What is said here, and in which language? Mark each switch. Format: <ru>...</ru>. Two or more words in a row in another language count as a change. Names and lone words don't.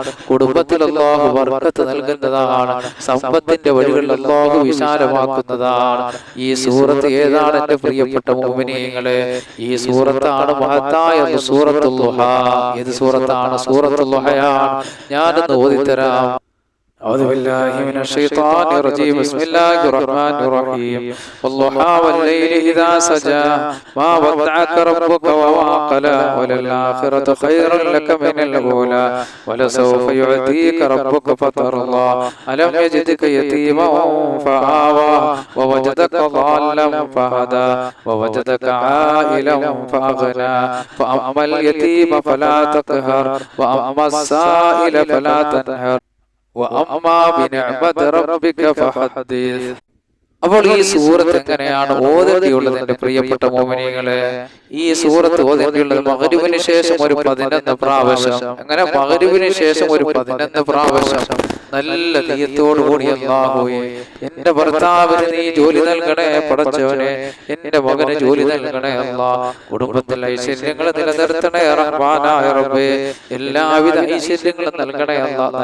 <ml>കുടുംബത്തിൽ അല്ലാഹു ബർക്കത്ത് നൽകുന്നതാണ്. സമ്പത്തിന്റെ വഴികൾ അല്ലാഹു വിശാലമാക്കുന്നതാണ്. ഈ സൂറത്ത് ഏതാണ് എന്റെ പ്രിയപ്പെട്ട മുഅ്മിനീങ്ങളെ? ഈ സൂറത്താണ് മഹത്തായ സൂറത്തുൽ ളുഹ. ഏത് സൂറത്താണ്? സൂറത്തുൽ ളുഹയാണ്. ഞാനൊന്ന് ഓതിത്തരാം.</ml> <ar>أعوذ بالله من الشيطان الرجيم. بسم الله الرحمن الرحيم. والضحى والليل إذا سجى ما ودعك ربك وما قلى وللآخرة خير لك من الأولى ولسوف يعطيك ربك فترضى ألم يجدك يتيما فآوى ووجدك ضالا فهدى ووجدك عائلا فأغنى فأما اليتيم فلا تقهر وأما السائل فلا تنهر وأما بنعمة ربك فحدث.</ar> <ml>അപ്പോൾ ഈ സൂറത്ത് എങ്ങനെയാണ് ഓതേണ്ടിയുള്ളത് എന്റെ പ്രിയപ്പെട്ട മുഅ്മിനീങ്ങളെ? ഈ സൂറത്ത് ഓതേണ്ടിയുള്ളത് മഗ്‌രിബിന് ശേഷം ഒരു 11 പ്രാവശ്യം. അങ്ങനെ മഗ്‌രിബിന് ശേഷം ഒരു 11 പ്രാവശ്യം നല്ല നിയത്തോടു കൂടി അല്ലാഹുവേ എന്റെ ഭർത്താവിന് നീ ജോലി നൽകണേ പടച്ചവനെ, എന്റെ മകന് ജോലി നൽകണേ അല്ലാഹ്, കുടുംബത്തിൽ ഐശ്വര്യങ്ങൾ നിലനിർത്തണേ റഹ്മാനായ റബ്ബേ, എല്ലാവിധ ഐശ്വര്യങ്ങളും നൽകണേ അല്ലാഹ്.</ml>